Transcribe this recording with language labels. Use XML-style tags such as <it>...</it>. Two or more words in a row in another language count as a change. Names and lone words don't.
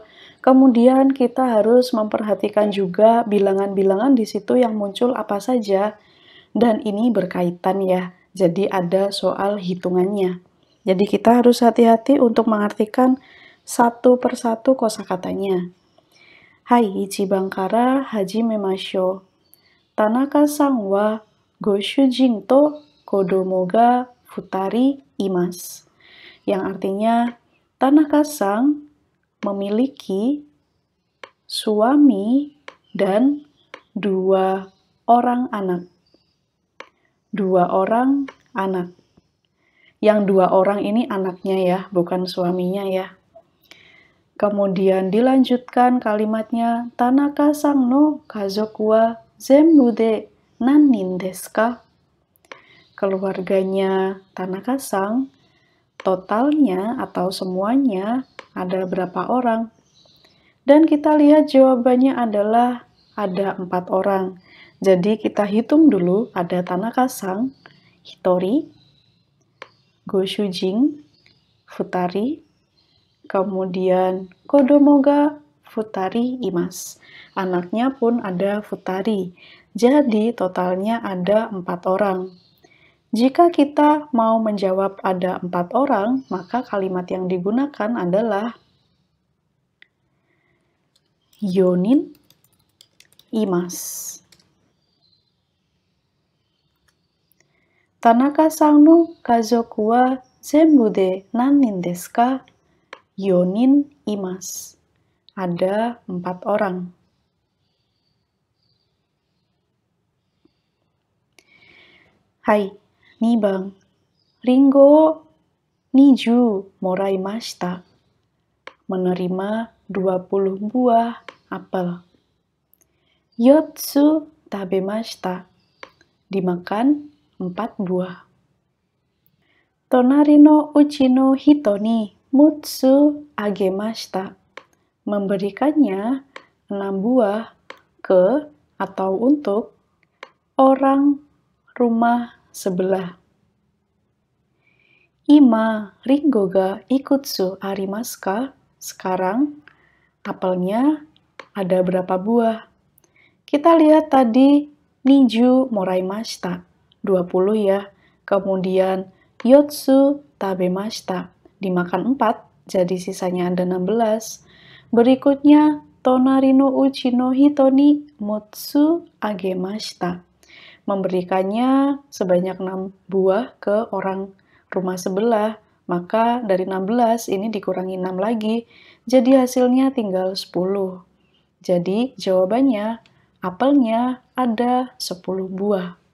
<id>Kemudian kita harus memperhatikan juga bilangan-bilangan di situ yang muncul apa saja. Dan ini berkaitan ya. Jadi ada soal hitungannya. Jadi kita harus hati-hati untuk mengartikan satu persatu kosakatanya.</id> <ja>Hai, 一番から始めましょう. 田中さんはご主人と子どもが二人います.</ja> <id>Yang artinya, Tanaka-san memiliki suami dan 2 orang anak. 2 orang anak. Yang 2 orang ini anaknya ya, bukan suaminya ya. Kemudian dilanjutkan kalimatnya,</id> <ja>田中さんの家族は全部で何人ですか?</ja> <id>Keluarganya Tanaka-san, totalnya atau semuanya ada berapa orang? Dan kita lihat jawabannya adalah ada 4 orang. Jadi kita hitung dulu, ada Tanaka-san, Hitori, Goshujin, Futari, kemudian</id> <ja>子どもが二人います.</ja> <id>Anaknya pun ada Futari. Jadi totalnya ada 4 orang. Jika kita mau menjawab ada 4 orang, maka kalimat yang digunakan adalah</id> <ja>四人います. 田中さんの家族は全部で何人ですか? 四人います.</ja> <id>Ada 4 orang.</id> <ja>はい、二番. りんご20もらいました.</ja> <id>Menerima 20 buah apel.</id> <ja>四つ食べました.</ja> <id>Dimakan 4 buah.</id> <ja>隣の家の人に六つあげました.</ja> <id>Memberikannya 6 buah ke atau untuk orang rumah sebelah.</id> <ja>今りんごがいくつありますか?</ja> <id>Sekarang apelnya ada berapa buah? Kita lihat tadi</id> <ja>二十もらいました,</ja> <id>20 ya. Kemudian</id> <ja>四つ食べました,</ja> <id>dimakan 4, jadi sisanya ada 16. Berikutnya</id> <ja>隣の家の人に六つあげました.</ja> <id>Memberikannya sebanyak 6 buah ke orang rumah sebelah. Maka dari 16 ini dikurangi 6 lagi, jadi hasilnya tinggal 10. Jadi jawabannya, apelnya ada 10 buah.</id>